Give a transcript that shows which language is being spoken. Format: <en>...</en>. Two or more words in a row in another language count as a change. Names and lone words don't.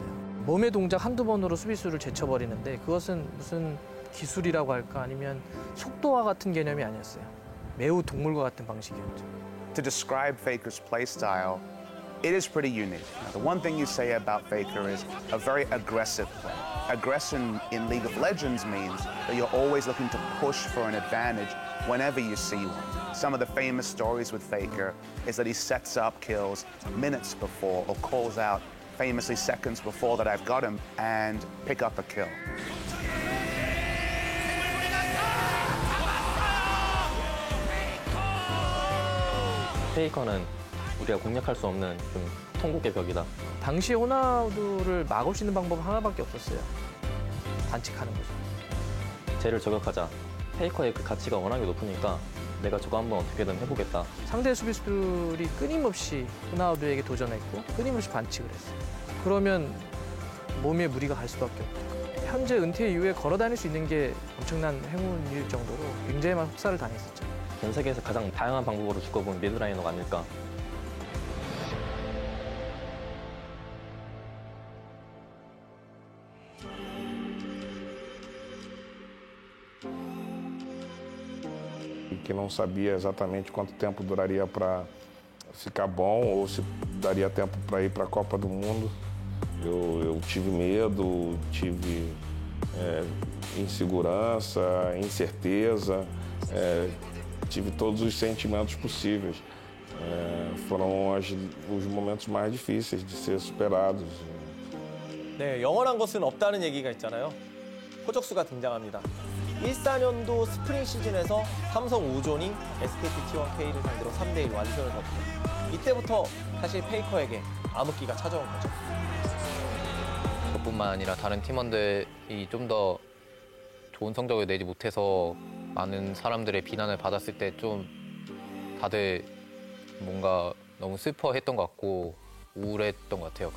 <ko>몸의 동작 한두 번으로 수비수를 제쳐버리는데 그것은 무슨 기술이라고 할까 아니면 속도와 같은 개념이 아니었어요. 매우 동물과 같은 방식이었죠.</ko> <en>To describe Faker's play style, it is pretty unique. Now, the one thing you say about Faker is a very aggressive play. Aggression in League of Legends means that you're always looking to push for an advantage whenever you see one. Some of the famous stories with Faker is that he sets up kills minutes before or calls out famously seconds before that I've got him and pick up a kill.</en> <ko>페이커는 우리가 공략할 수 없는 좀 통곡의 벽이다. 당시 호나우두를 막을 수 있는 방법은 하나밖에 없었어요. 반칙하는 거죠. 쟤를 저격하자. 페이커의 그 가치가 워낙에 높으니까 내가 저거 한번 어떻게든 해보겠다. 상대 수비수들이 끊임없이 호나우두에게 도전했고 끊임없이 반칙을 했어요. 그러면 몸에 무리가 갈 수밖에 없죠. 현재 은퇴 이후에 걸어다닐 수 있는 게 엄청난 행운일 정도로 굉장히 많은 혹사를 당했었죠. 전 세계에서 가장 다양한 방법으로 죽어본 미드라이너가 아닐까.</ko> <pt>Que não sabia exatamente quanto tempo duraria para ficar bom ou se daria tempo para ir para a Copa do Mundo. Eu tive medo, tive insegurança, incerteza, tive todos os sentimentos possíveis. Foram os momentos mais difíceis de ser superados.</pt> <ko>네, 영원한 것은 없다는 얘기가 있잖아요. 호적수가 등장합니다. 14년도 스프링 시즌에서 삼성 5존이</ko> <en>SKT T1K</en> <ko>를 상대로 3대1 완승을 거두고 이때부터 사실 페이커에게 암흑기가 찾아온 거죠. 저뿐만 아니라 다른 팀원들이 좀 더 좋은 성적을 내지 못해서 많은 사람들의 비난을 받았을 때 좀 다들 뭔가 너무 슬퍼했던 것 같고 우울했던 것 같아요.</ko>